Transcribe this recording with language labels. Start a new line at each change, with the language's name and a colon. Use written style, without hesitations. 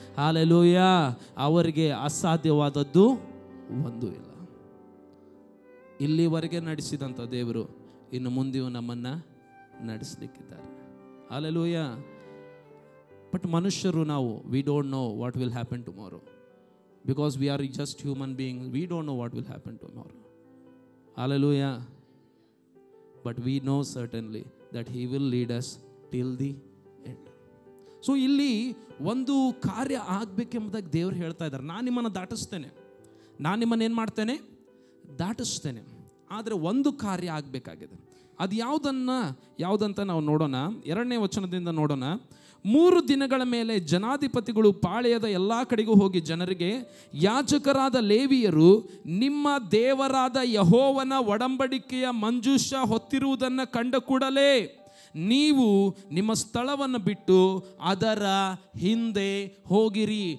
Kannada: Hallelujah. ಅವರಿಗೆ ಅಸಾಧ್ಯವಾದದ್ದು ಒಂದೂ ಇಲ್ಲ. ಇಲ್ಲಿವರೆಗೆ ನಡೆಸಿದಂಥ ದೇವರು ಇನ್ನು ಮುಂದೆಯೂ ನಮ್ಮನ್ನು ನಡೆಸಲಿಕ್ಕಿದ್ದಾರೆ.
English: Hallelujah. But
Kannada: ಮನುಷ್ಯರು ನಾವು
English: We don't know what will happen tomorrow. Because we are just human beings. We don't know what will happen tomorrow. Hallelujah. But we know certainly that He will lead us till the end.
Kannada: So ಇಲ್ಲಿ ಒಂದು ಕಾರ್ಯ ಆಗಬೇಕೆಂಬುದಾಗಿ ದೇವರು ಹೇಳ್ತಾ ಇದ್ದಾರೆ, ನಾನು ನಿಮ್ಮನ್ನು ದಾಟಿಸ್ತೇನೆ, ನಾನು ನಿಮ್ಮನ್ನು ಏನು ಮಾಡ್ತೇನೆ, ದಾಟಿಸ್ತೇನೆ. ಆದರೆ ಒಂದು ಕಾರ್ಯ ಆಗಬೇಕಾಗಿದೆ. ಅದು ಯಾವುದಂತ ನಾವು ನೋಡೋಣ. 2ನೇ ವಚನದಿಂದ ನೋಡೋಣ. 3 ದಿನಗಳ ಮೇಲೆ ಜನಾಧಿಪತಿಗಳು ಪಾಳೆಯದ ಎಲ್ಲ ಕಡೆಗೂ ಹೋಗಿ ಜನರಿಗೆ, ಯಾಜಕರಾದ ಲೇವಿಯರು ನಿಮ್ಮ ದೇವರಾದ ಯೆಹೋವನ ಒಡಂಬಡಿಕೆಯ ಮಂಜೂಷ ಹೊತ್ತಿರುವುದನ್ನು ಕಂಡ ಕೂಡಲೇ ನೀವು ನಿಮ್ಮ ಸ್ಥಳವನ್ನು ಬಿಟ್ಟು ಅದರ ಹಿಂದೆ ಹೋಗಿರಿ.